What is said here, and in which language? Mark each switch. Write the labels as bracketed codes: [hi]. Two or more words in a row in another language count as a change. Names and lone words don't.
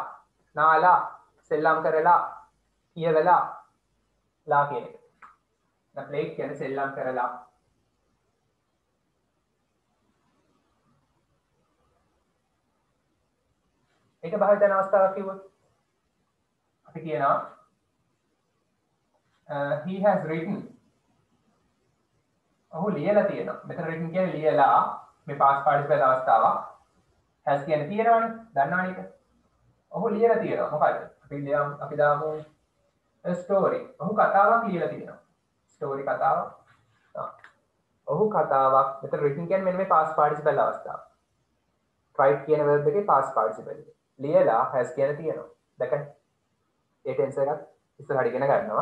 [si] නාලා. සෙල්ලම් කරලා. කියවලා. ලා කියන එක. දැන් played කියන්නේ සෙල්ලම් කරලා. ඒක භාවිතන අවස්ථාවක් කිව්වොත් අපි කියනවා [en] he has written [si] ඔහු ලියලා තියෙනවා. මෙතන written කියන්නේ ලියලා මේ [en] past participle [si] අවස්ථාවක්. has කියන්නේ තියෙනවනේ. දන්නවනේ ඒක. ඔහු ලියලා තියෙනවා. මොකද? අපි දාමු a story. ඔහු කතාවක් ලියලා තියෙනවා. story කතාවක්. ඔහු කතාවක්. මෙතන written කියන්නේ මෙන්න මේ [en] past participle [si] අවස්ථාව. write කියන verb එකේ [en] past participle. [si] ලියලා has කියන තියෙනවා. දැකන්න. ඒ ටෙන්ස් එකත් ඉස්සරහට ඉගෙන ගන්නවා.